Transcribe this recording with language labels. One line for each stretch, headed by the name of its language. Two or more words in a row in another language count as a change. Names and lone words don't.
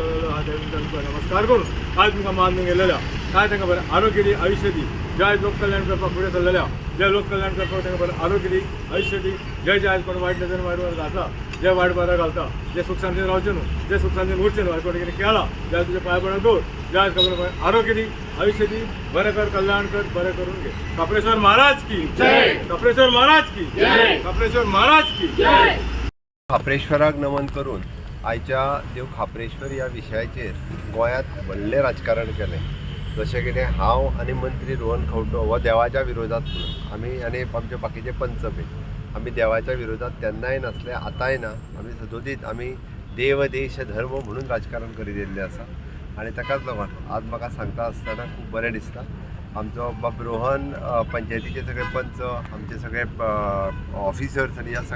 Konkani: नमस्कार करून आज तुमकां मान गेलेल्या काय तांकां बरें आरोग्य दी आयुष्य दी जय लोक कल्याण करपाक फुडें सरलेल्या जय लोक कल्याण करपाक तांकां बरें आरोग्य दी आयुष्य दी जय जय आज कोण वायट नजर वायट घालता जे वायट बरें घालता जे सुख शांतीन रावचें न्हू जे सुख शांतीन उरचें न्हू कोणी कितें केलां जय तुजे पांय पडो दवर जय खबर आरोग्य दी आयुष्य दी बरें कर कल्याण कर बरें करून घे कपडेश्वर महाराज की जय कपडेश्वर महाराज की जय कपडेश्वर महाराज की जय खापरेश्वराक नमन करून आयच्या देव खापरेश्वर ह्या विशयाचेर गोंयांत व्हडलें राजकारण केलें जशें कितें हांव आनी मंत्री रोहन खंवटो हो देवाच्या विरोधात म्हणून आमी आनी आमचे बाकीचे पंच बी आमी देवाच्या विरोधात तेन्नाय नासले आतांय ना आमी सदोदीत आमी देव देश धर्म म्हणून राजकारण करीत येयल्लें आसा आनी ताकाच लागून आज म्हाका सांगता आसतना खूब बरें दिसता आमचो बाब रोहन पंचायतीचे सगळे पंच आमचे सगळे ऑफिसर्स आनी ह्या